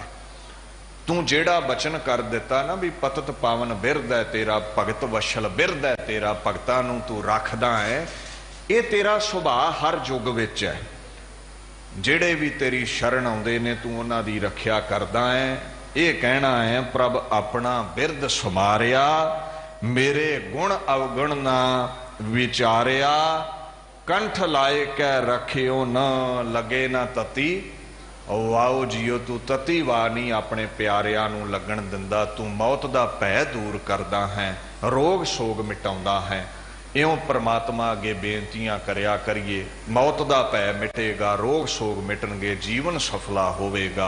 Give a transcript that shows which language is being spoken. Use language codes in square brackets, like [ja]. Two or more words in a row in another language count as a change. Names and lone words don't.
[pa] ਤੂੰ ਜੇੜ੍ਹਾ ਬਚਨ ਕਰ ਦਿੱਤਾ ਨਾ ਭੀ ਪਤਿਤ ਪਾਵਨ ਬਿਰਦ ਹੈ ਤੇਰਾ, ਭਗਤ ਵਛਲ ਬਿਰਦ ਹੈ ਤੇਰਾ, ਭਗਤਾਂ ਨੂੰ ਤੂੰ ਰੱਖਦਾ ਹੈ। ਇਹ ਤੇਰਾ ਸੁਭਾਅ ਹਰ ਯੁੱਗ ਵਿਚ ਹੈ। ਜੇੜ੍ਹੇ ਭੀ ਤੇਰੀ ਸ਼ਰਨ ਆਉਂਦੇ ਨੇ ਤੂੰ ਉਨ੍ਹਾਂ ਦੀ ਰੱਖਿਆ ਕਰਦਾ ਹੈ। ਇਹ ਕਹਿਣਾ ਹੈ ਪ੍ਰਭ ਅਪਨਾ ਬਿਰਦ ਸਮਾਰਿਆ, ਮੇਰੇ ਗੁਣ ਅਵਗੁਣ ਨਾ ਵਿਚਾਰਿਆ। ਕੰਠ ਲਾਏ ਕੈ ਰਖਿਓ ਨ ਲਗੇ ਨਾ ਤਤੀ, ਵਾਓ ਜੀਓ ਤੂੰ ਤੱਤੀ ਵਾਅ ਨਹੀਂ ਅਪਣੇ ਪਿਆਰਿਆਂ ਨੂੰ ਲੱਗਣ ਦਿੰਦਾ। ਤੂੰ ਮੌਤ ਦਾ ਭੈ ਦੂਰ ਕਰਦਾ ਹੈ, ਰੋਗ ਸੋਗ ਮਿਟਾਉਂਦਾ ਹੈ। ਇਉਂ ਪਰਮਾਤਮਾ ਅੱਗੇ ਬੇਨਤੀਆਂ ਕਰਿਆ ਕਰੀਏ, ਮੌਤ ਦਾ ਭੈ ਮਿਟੇਗਾ, ਰੋਗ ਸੋਗ ਮਿਟਣਗੇ, ਜੀਵਨ ਸਫਲਾ ਹੋਵੇਗਾ।